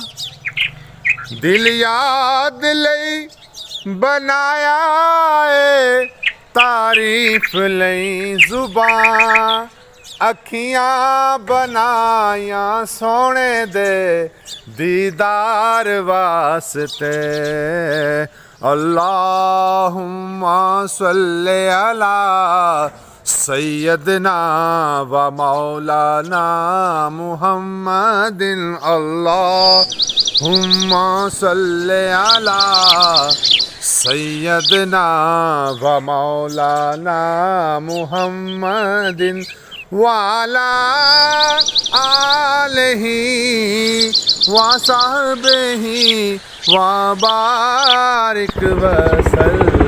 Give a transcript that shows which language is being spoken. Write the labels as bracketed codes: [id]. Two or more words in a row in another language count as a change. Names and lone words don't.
[pa] دل یاد لئی بنایا ہے، تعریف لئی زبان. اکھیاں بنایا سونے دے دیدار واسطے. [ar] اللهم صل على سيدنا و مولانا محمد. اللهم صل على سيدنا و مولانا محمد وعلى آله و صحبه و بارك وسلم.